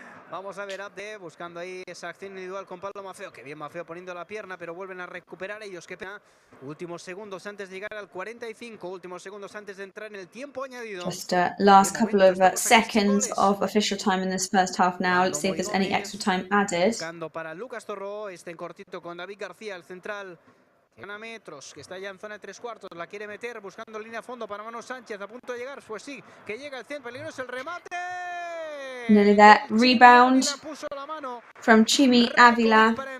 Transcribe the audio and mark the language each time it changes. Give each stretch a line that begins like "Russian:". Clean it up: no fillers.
Spanish: Vamos a ver Abde buscando ahí esa acción individual con Pablo Maffeo. Que bien Maffeo poniendo la pierna, pero vuelven a recuperar ellos. Qué pena. Últimos segundos antes de llegar al 45. Últimos segundos antes de entrar en el tiempo añadido.
English: Just last couple of seconds of official time in this first half now. Let's see if there's any extra time added.
Spanish: Buscando para Lucas Torró. Este en cortito con David García, el central. Gana metros, que está ya en zona de 3/4, la quiere meter, buscando línea a fondo para Manu Sánchez, a punto de llegar, pues sí, que llega el centro, peligroso el remate.
English: Nearly there, rebound from Chimi Ávila.